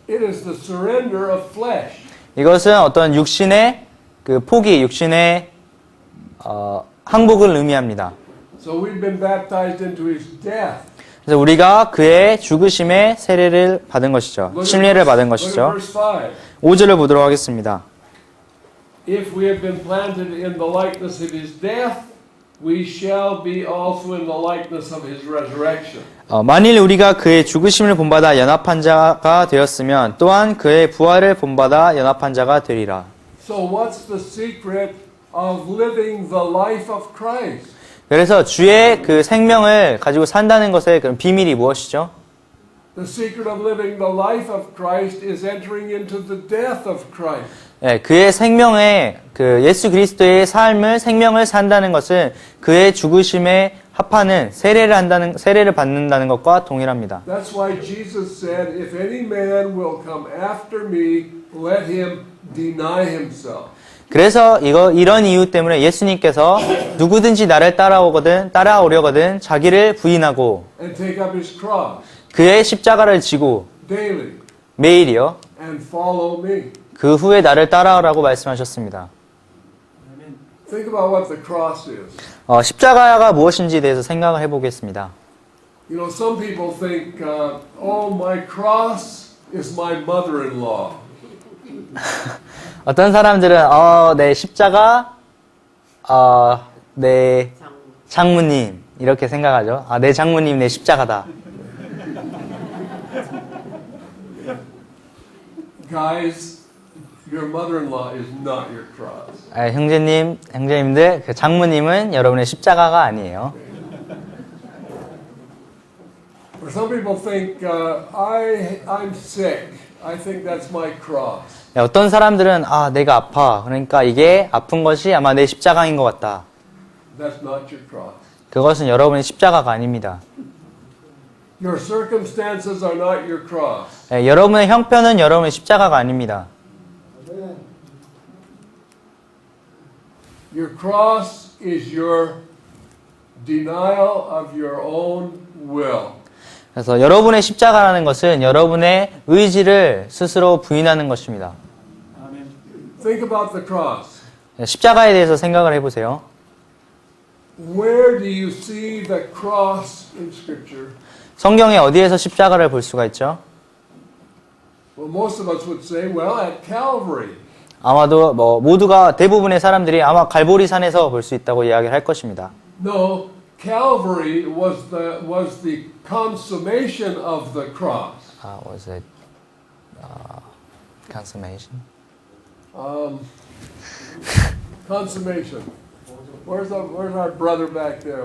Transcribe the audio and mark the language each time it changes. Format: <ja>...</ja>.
<en>It is the surrender of flesh.</en> <ko>이것은 어떤 육신의 그 포기, 육신의 항복을 의미합니다.</ko> <en>So we've been baptized into his death.</en> <ko>그래서 우리가 그의 죽으심에 세례를 받은 것이죠. 침례를 받은 것이죠. 5절을 보도록 하겠습니다.</ko> <en>If we have been planted in the likeness of his death, we shall be also in the likeness of his resurrection.</en> <ko>만일 우리가 그의 죽으심을 본받아 연합한 자가 되었으면 또한 그의 부활을 본받아 연합한 자가 되리라.</ko> <en>So what's the secret of living the life of Christ?</en> <ko>그래서 주의 그 생명을 가지고 산다는 것의 그런 비밀이 무엇이죠?</ko> <en>The secret of living the life of Christ is entering into the death of Christ.</en> <ko>그의 생명에 그 예수 그리스도의 생명을 산다는 것은 그의 죽으심에 합하는 세례를 받는다는 것과 동일합니다.</ko> <en>That's why Jesus said, if any man will come after me, let him deny himself.</en> <ko>그래서 이런 이유 때문에 예수님께서 누구든지 나를 따라오려거든 자기를 부인하고</ko> <en>And take up his cross</en> <ko>그의 십자가를 지고</ko> <en>daily</en> <ko>매일이요.</ko> <en>and follow me.</en> <ko>그 후에 나를 따라오라고 말씀하셨습니다.</ko> <en>Think about what the cross is.</en> <ko>십자가가 무엇인지에 대해서 생각을 해보겠습니다.</ko> <en>You know, some people think, oh, my cross is my mother-in-law.</en> <ko>어떤 사람들은 내 십자가 내 장모님 이렇게 생각하죠. 내 장모님 내 십자가다.</ko> <en>Guys, your mother-in-law is not your cross.</en> <ko>형제님들, 그 장모님은 여러분의 십자가가 아니에요.</ko> <en>Or some people think, I'm sick. I think that's my cross.</en> <ko>어떤 사람들은 내가 아파. 그러니까 이게 아픈 것이 아마 내 십자가인 것 같다.</ko> <en>That's not your cross.</en> <ko>그것은 여러분의 십자가가 아닙니다.</ko> <en>Your circumstances are not your cross.</en> <ko>여러분의 형편은 여러분의 십자가가 아닙니다.</ko> <en>Your cross is your denial of your own will.</en> <ko>그래서 여러분의 십자가라는 것은 여러분의 의지를 스스로 부인하는 것입니다.</ko> <en>Think about the cross.</en> <ko>십자가에 대해서 생각을 해보세요.</ko> <en>Where do you see the cross in Scripture?</en> <ko>성경에 어디에서 십자가를 볼 수가 있죠?</ko> <en>Well, most of us would say, well, at Calvary.</en> <ko>아마도 모두가 대부분의 사람들이 아마 갈보리 산에서 볼 수 있다고 이야기를 할 것입니다.</ko> <en>No, Calvary was the consummation of the cross. Was it consummation? Consummation. Where's our brother back there?</en>